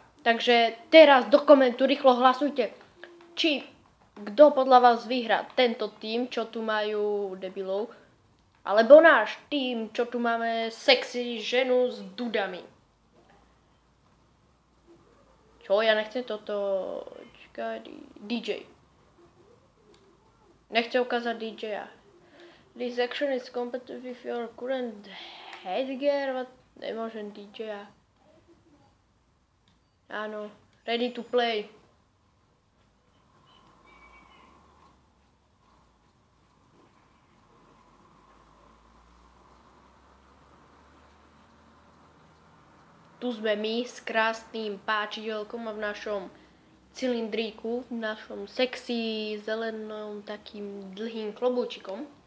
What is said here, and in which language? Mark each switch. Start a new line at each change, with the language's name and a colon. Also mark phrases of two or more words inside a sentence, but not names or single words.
Slovak: Takže teraz do komentu rýchlo hlasujte, kto podľa vás vyhrá, tento tým, čo tu majú debilov, alebo náš tým, čo tu máme sexy ženu s dudami. Čo, ja nechcem toto... Čakaj, DJ. Nechcem ukázať DJ-a.
English: This action is compatible with your current headgear.
Slovak: Nemôžem DJ-a. Áno,
English: ready to play.
Slovak: Tu sme my s krásnym páčidelkom a v našom cylindríku, v našom sexy zelenom takým dlhým klobúčikom.